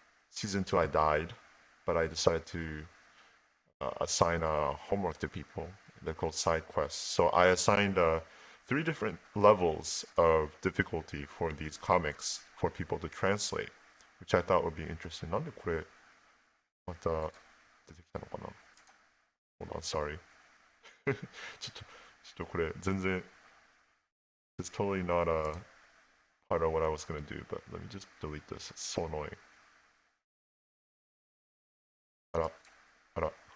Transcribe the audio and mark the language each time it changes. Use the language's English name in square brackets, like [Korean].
[English] Season 2, I died, but I decided to assign homework to people. They're called side quests. So I assigned 3 different levels of difficulty for these comics for people to translate, which I thought would be interesting. [Japanese] なんでこれまた出てきたのかな? [English] Hold on, sorry. [Japanese] ちょっとこれ全然 [English] it's totally not a part of what I was gonna do, but let me just delete this. It's so annoying. [Japanese] あら、あら。